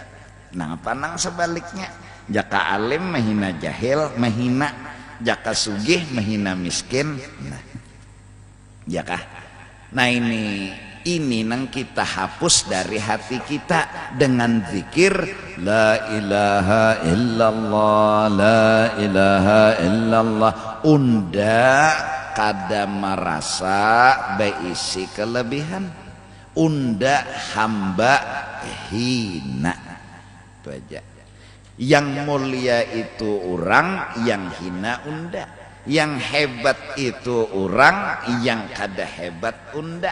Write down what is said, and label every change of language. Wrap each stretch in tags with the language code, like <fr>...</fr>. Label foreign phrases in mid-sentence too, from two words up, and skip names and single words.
<bjn>Nang apa nang sebaliknya? Jaka alim menghina jahil, menghina jaka sugih menghina miskin. Nah ini nang kita hapus dari hati kita dengan zikir</bjn> <ar>لا إله إلا الله، لا إله إلا الله.</ar> <bjn>Unda kada merasa beisi kelebihan, unda hamba hina. Itu aja. Yang mulia itu orang, yang hina unda. Yang hebat itu orang, yang kada hebat unda.</bjn>